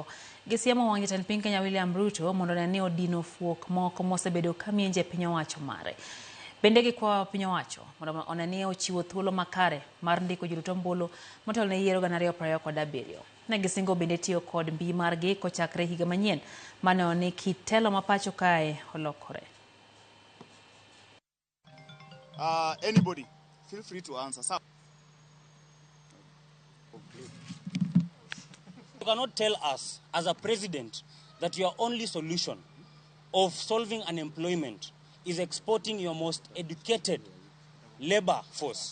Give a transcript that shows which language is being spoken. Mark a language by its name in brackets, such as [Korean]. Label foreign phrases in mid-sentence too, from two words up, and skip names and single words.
[Luo (Kenya and Tanzania)] Gisiemo wang' jatend piny Kenya William Ruto mondo ne ni odino fuok moko mosebedo kamienje piny owacho mare. Bende gikwayo piny owacho mondo oneni ochiwo thuolo makare mar ndiko jorit ombulu motelo ne yiero 2027. Ne gisingo bende tiyo kod mbii margi kochakre higa manyien mane oni kitelo mapacho kae olokore. [English] Anybody, feel free to answer. Sir. You cannot tell us as a president that your only solution of solving unemployment is exporting your most educated labor force.